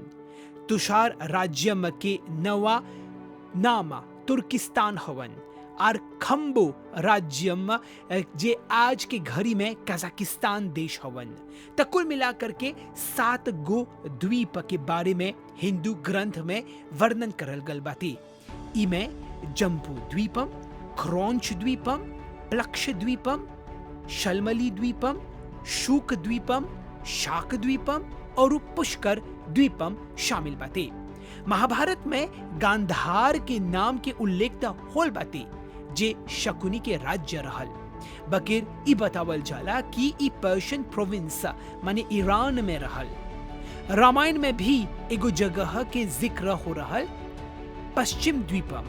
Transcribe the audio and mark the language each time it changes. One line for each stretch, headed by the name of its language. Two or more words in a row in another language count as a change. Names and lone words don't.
Bhojpuri: तुषार राज्यम के नवा नाम तुर्किस्तान हवन और खम्बो राज्यम जे आज के घड़ी में कजाकिस्तान देश हवन। त कुल मिलाकर के 7 गो द्वीप के बारे में हिंदू ग्रंथ में वर्णन करल गल बाती। इमे जम्बू द्वीपम, क्रौंच द्वीपम, प्लक्ष द्वीपम, शलमली द्वीपम, शुक द्वीपम, शाक द्वीपम और पुष्कर द्वीपम शामिल बाते। महाभारत में गांधार के नाम के उल्लेख त होल बाते जे शकुनी के राज्य रहल। बकिर ई बतावल जाला कि ई
English: Persian province
Bhojpuri: माने ईरान में रहल। रामायण में भी एगो जगह के जिक्र हो रहल, पश्चिम द्वीपम।